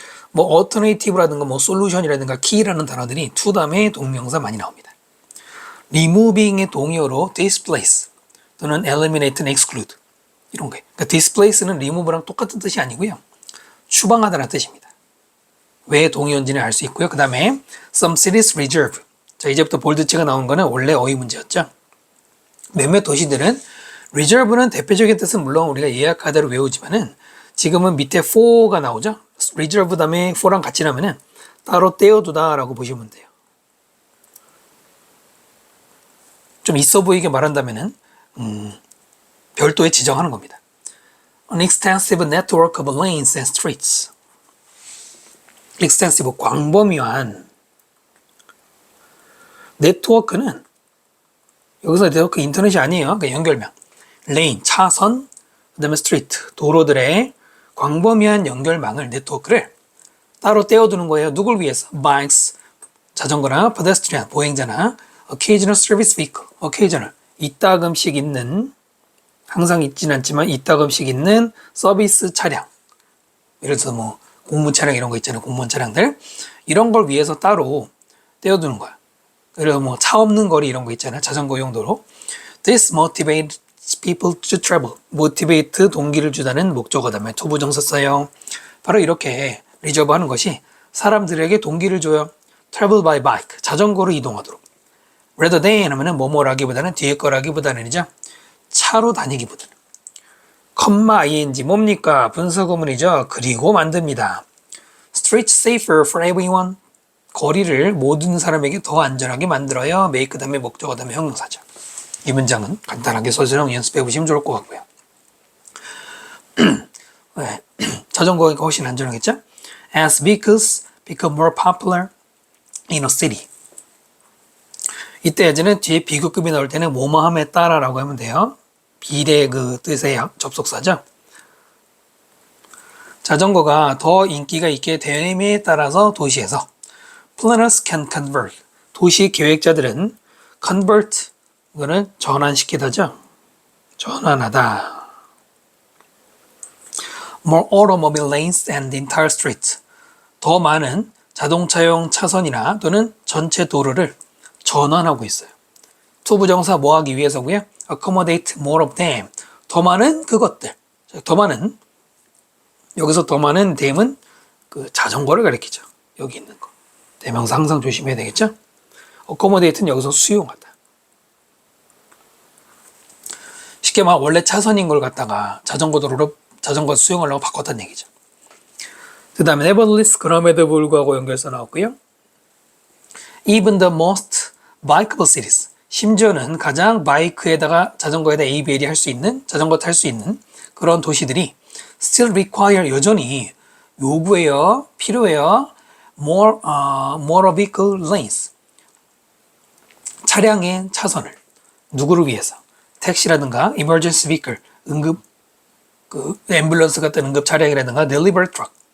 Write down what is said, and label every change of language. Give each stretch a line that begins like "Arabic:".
Korean: 뭐 alternative라든가 뭐 solution이라든가 key라는 단어들이 to 다음에 동명사 많이 나옵니다. removing의 동의어로 displace 또는 eliminate, exclude 이런 거예요. 그러니까 displace는 remove랑 똑같은 뜻이 아니고요. 추방하다는 뜻입니다. 왜 동의어인지는 알 수 있고요. 그 다음에
English: some cities reserve.
Korean: 자, 이제부터 볼드치가 나온 거는 원래 어휘 문제였죠. 몇몇 도시들은 reserve는 대표적인 뜻은 물론 우리가 예약하다로 외우지만은 지금은 밑에 for가 나오죠. reserve 다음에 for랑 같이 나면은 따로 떼어두다라고 보시면 돼요. 좀 있어 보이게 말한다면은 별도에 지정하는 겁니다.
English: An extensive network of lanes and streets.
Korean: extensive 광범위한 네트워크는 여기서 네트워크 인터넷이 아니에요. 그러니까 연결망. 레인, 차선, 그 다음에 스트리트, 도로들의 광범위한 연결망을 네트워크를 따로 떼어두는 거예요. 누굴 위해서? bikes, 자전거나 pedestrian, 보행자나 occasional service vehicle, occasional, 이따금씩 있는 항상 있진 않지만 이따금씩 있는 서비스 차량. 예를 들어서 뭐 공무 차량 이런 거 있잖아요. 공무원 차량들. 이런 걸 위해서 따로 떼어두는 거야. 그리고 뭐 차 없는 거리 이런 거 있잖아요. 자전거 용도로.
English: This motivates people to travel.
Korean: motivate 동기를 주다는 목적어 다음에 to 부정사 써요. 바로 이렇게 리저브 하는 것이 사람들에게 동기를 줘요.
English: travel by bike.
Korean: 자전거로 이동하도록. rather than 하면은 뭐뭐라기보다는 뒤에 거라기보다는이죠. 차로 다니기보다는. ing 뭡니까? 분사구문이죠. 그리고 만듭니다.
English: Streets safer for everyone.
Korean: 거리를 모든 사람에게 더 안전하게 만들어요. make 다음에 목적어 다음에 형용사죠. 이 문장은 간단하게 서술형 연습해 보시면 좋을 것 같고요. 네. 자전거가 훨씬 안전하겠죠?
English: As vehicles become more popular in a city.
Korean: 이때 예전에 뒤에 비교급이 나올 때는 뭐뭐함에 따라라고 하면 돼요. 비례 그 뜻의 접속사죠. 자전거가 더 인기가 있게 됨에 따라서 도시에서
English: planners can convert.
Korean: 도시 계획자들은 convert 이거는 전환시키다죠. 전환하다.
English: More automobile lanes and entire streets.
Korean: 더 많은 자동차용 차선이나 또는 전체 도로를 전환하고 있어요. to 부정사 뭐 하기 위해서고요.
English: accommodate more of them.
Korean: 더 많은 그것들. 더 많은 여기서 더 많은 them은 그 자전거를 가리키죠. 여기 있는 거. 대명사 항상 조심해야 되겠죠. accommodate는 여기서 수용하다. 쉽게 말 원래 차선인 걸 갖다가 자전거 도로로 자전거 수용하려고 바꿨다는 얘기죠. 그 다음에 nevertheless 그럼에도 불구하고 연결서 나왔고요.
English: Even the most bikeable cities.
Korean: 심지어는 가장 바이크에다가 자전거에다 ABL이 할 수 있는 자전거 탈 수 있는 그런 도시들이
English: still require
Korean: 여전히 요구해요. 필요해요.
English: more vehicle lanes.
Korean: 차량의 차선을 누구를 위해서? 택시라든가 emergency vehicle 응급 그 앰뷸런스 같은 응급 차량이라든가 delivery truck.